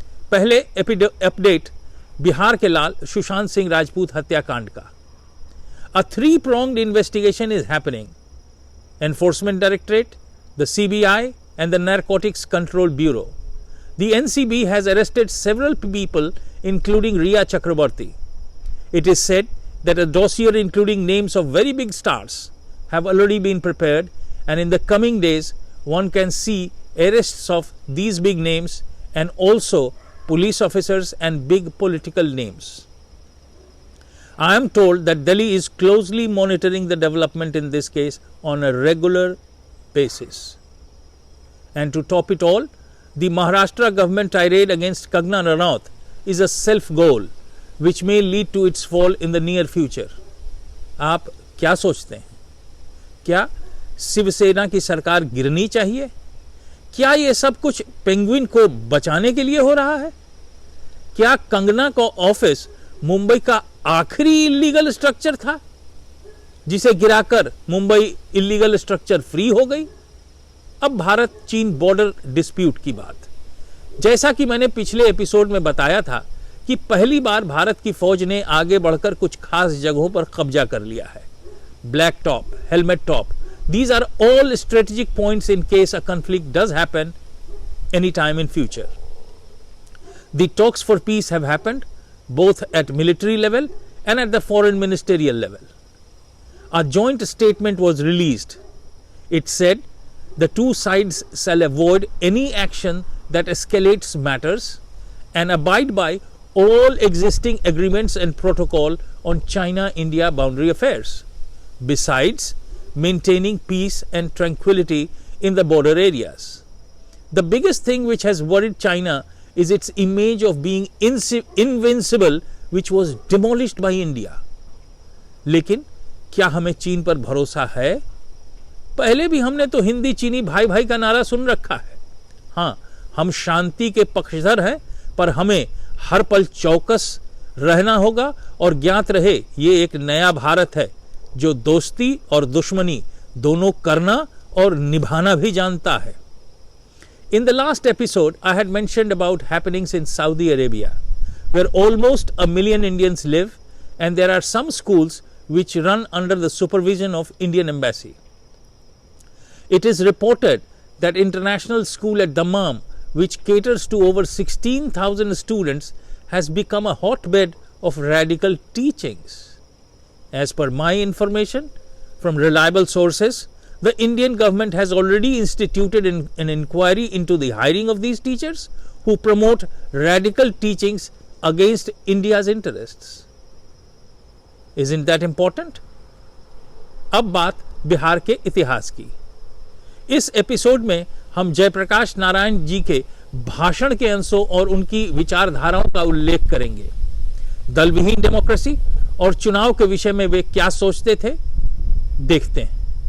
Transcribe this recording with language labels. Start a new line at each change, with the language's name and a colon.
Hindi: पहले अपडेट बिहार के लाल सुशांत सिंह राजपूत हत्याकांड का।
English: A three-pronged investigation is happening. Enforcement Directorate, the CBI and the Narcotics Control Bureau. The NCB has arrested several people including Riya Chakrabarti. It is said that a dossier including names of very big stars have already been prepared, and in the coming days one can see arrests of these big names and also police officers and big political names. I am told that Delhi is closely monitoring the development in this case on a regular basis. And to top it all, the Maharashtra government tirade against Kangana Ranaut is a self-goal which may lead to its fall in the near future.
Hindi: आप क्या सोचते हैं? क्या शिवसेना की सरकार गिरनी चाहिए? क्या ये सब कुछ पेंगुइन को बचाने के लिए हो रहा है? क्या कंगना का ऑफिस मुंबई का आखिरी इलीगल स्ट्रक्चर था जिसे गिराकर मुंबई इलीगल स्ट्रक्चर फ्री हो गई? अब भारत चीन बॉर्डर डिस्प्यूट की बात। जैसा कि मैंने पिछले एपिसोड में बताया था कि पहली बार भारत की फौज ने आगे बढ़कर कुछ खास जगहों पर कब्जा कर लिया है।
English: Black Top, Helmet Top, these are all strategic points in case a conflict does happen anytime in future. The talks for peace have happened. both at military level and at the foreign ministerial level. A joint statement was released. It said the two sides shall avoid any action that escalates matters and abide by all existing agreements and protocol on China-India boundary affairs, besides maintaining peace and tranquility in the border areas. The biggest thing which has worried China is its image of being invincible, which was demolished by India.
Hindi: लेकिन क्या हमें चीन पर भरोसा है? पहले भी हमने तो हिंदी चीनी भाई भाई का नारा सुन रखा है. हाँ, हम शांति के पक्षधर हैं, पर हमें हर पल चौकस रहना होगा और ज्ञात रहे ये एक नया भारत है जो दोस्ती और दुश्मनी दोनों करना और निभाना भी जानता है.
English: In the last episode, I had mentioned about happenings in Saudi Arabia, where almost 1 million Indians live, and there are some schools which run under the supervision of Indian Embassy. It is reported that international school at Dammam, which caters to over 16,000 students, has become a hotbed of radical teachings. As per my information from reliable sources, the Indian government has already instituted an inquiry into the hiring of these teachers who promote radical teachings against India's interests. Isn't that important?
Hindi: अब बात बिहार के इतिहास की. इस episode में हम जयप्रकाश नारायण जी के भाषण के अंशों और उनकी विचारधाराओं का उल्लेख करेंगे. दल विहीन डेमोक्रेसी और चुनाव के विषय में वे क्या सोचते थे, देखते हैं.